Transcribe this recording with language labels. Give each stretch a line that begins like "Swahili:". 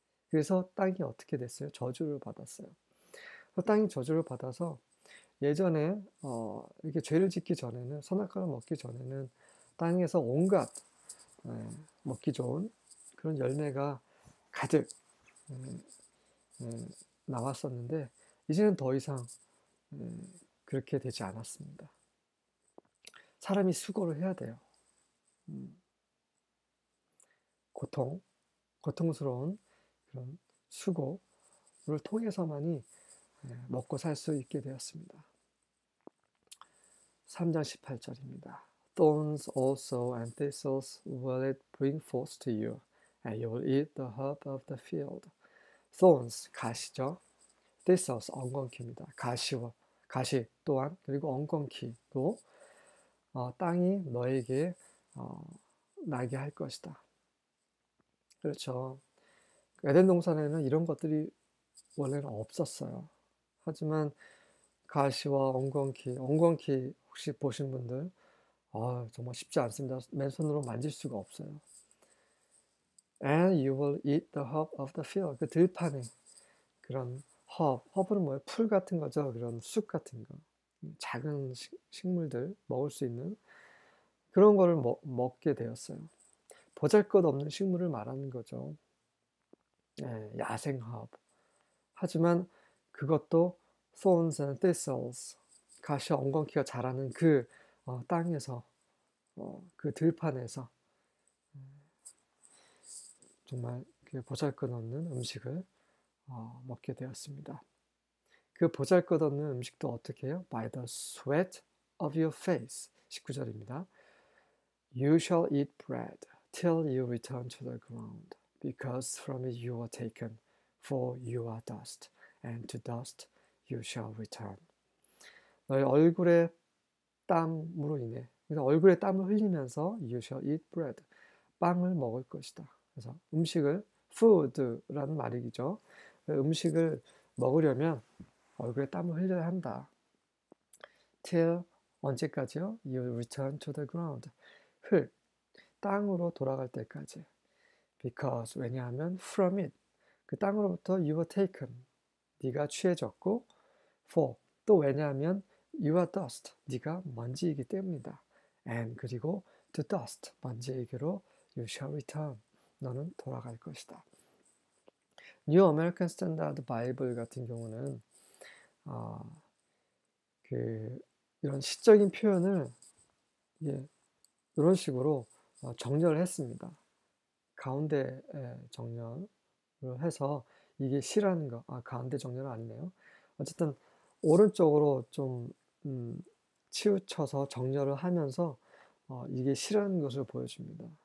Korean: 그래서 땅이 어떻게 됐어요? 저주를 받았어요. 땅이 저주를 받아서 예전에 이렇게 죄를 짓기 전에는 선악과를 먹기 전에는 땅에서 온갖 먹기 좋은 그런 열매가 가득 나왔었는데 이제는 더 이상 그렇게 되지 않았습니다. 사람이 수고를 해야 돼요. 고통스러운 그런 수고를 통해서만이 먹고 살 수 있게 되었습니다. 3장 18절입니다.
English: Thorns also and thistles will it bring forth to you, and you will eat the herb of the field.
Korean: Thorns, 가시죠. Thistles, 엉겅퀴입니다. 가시 또한, 그리고 엉겅퀴도 땅이 너에게 나게 할 것이다. 그렇죠. 에덴 동산에는 이런 것들이 원래는 없었어요. 하지만 가시와 엉겅퀴 혹시 보신 분들 정말 쉽지 않습니다. 맨손으로 만질 수가 없어요.
English: And you will eat the herb of the field.
Korean: 그 들판에 그런 허브는 뭐예요? 풀 같은 거죠. 그런 쑥 같은 거. 작은 식물들 먹을 수 있는 그런 거를 먹게 되었어요. 보잘것없는 식물을 말하는 거죠. 야생 허브. 하지만 그것도
English: thorns and thistles,
Korean: 가시와 엉겅퀴가 자라는 그 땅에서 그 들판에서 정말 그 보잘것없는 음식을 먹게 되었습니다. 그 보잘것없는 음식도 어떻게 해요?
English: By the sweat of your face.
Korean: 19절입니다.
English: You shall eat bread till you return to the ground, because from it you are taken, for you are dust, and to dust you shall return.
Korean: 너의 얼굴의 땀으로 인해, 그래서 얼굴에 땀을 흘리면서
English: you shall eat bread,
Korean: 빵을 먹을 것이다. 그래서 음식을 food라는 말이죠. 음식을 먹으려면 얼굴에 땀을 흘려야 한다. till 언제까지요?
English: You return to the ground.
Korean: 땅으로 돌아갈 때까지.
English: Because
Korean: 왜냐하면
English: from it
Korean: 그 땅으로부터
English: you were taken
Korean: 네가 취해졌고
English: for
Korean: 또 왜냐하면
English: you are dust
Korean: 네가 먼지이기 때문이다.
English: and
Korean: 그리고
English: to dust
Korean: 먼지에게로
English: you shall return
Korean: 너는 돌아갈 것이다. New American Standard Bible 같은 경우는 그 이런 시적인 표현을 예, 이런 식으로 정렬을 했습니다. 가운데에 정렬을 해서 이게 시라는 거, 가운데 정렬은 아니네요. 어쨌든 오른쪽으로 좀 치우쳐서 정렬을 하면서 이게 시라는 것을 보여줍니다.